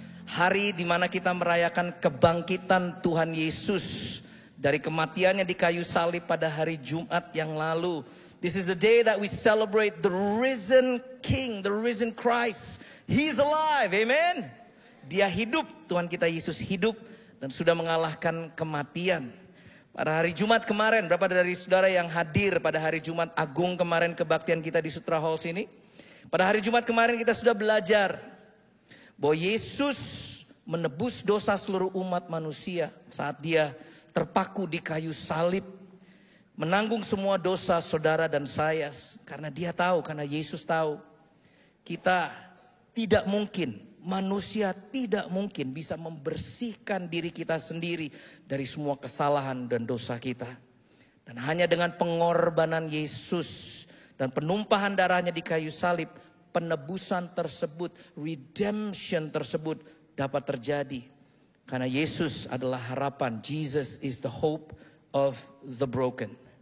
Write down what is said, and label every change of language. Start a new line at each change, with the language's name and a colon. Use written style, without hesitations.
Indonesian: Hari di mana kita merayakan kebangkitan Tuhan Yesus dari kematiannya di kayu salib pada hari Jumat yang lalu.
English: This is the day that we celebrate the risen King, the risen Christ. He's alive, amen.
Indonesian: Dia hidup, Tuhan kita Yesus hidup dan sudah mengalahkan kematian. Pada hari Jumat kemarin, berapa dari saudara yang hadir pada hari Jumat Agung kemarin kebaktian kita di Sutra Hall sini? Pada hari Jumat kemarin kita sudah belajar bahwa Yesus menebus dosa seluruh umat manusia saat dia terpaku di kayu salib. Menanggung semua dosa saudara dan saya. Karena dia tahu, karena Yesus tahu. Kita tidak mungkin, manusia tidak mungkin bisa membersihkan diri kita sendiri dari semua kesalahan dan dosa kita. Dan hanya dengan pengorbanan Yesus dan penumpahan darahnya di kayu salib, penebusan tersebut, redemption tersebut dapat terjadi. Karena Yesus adalah harapan.
English: Jesus is the hope of the broken.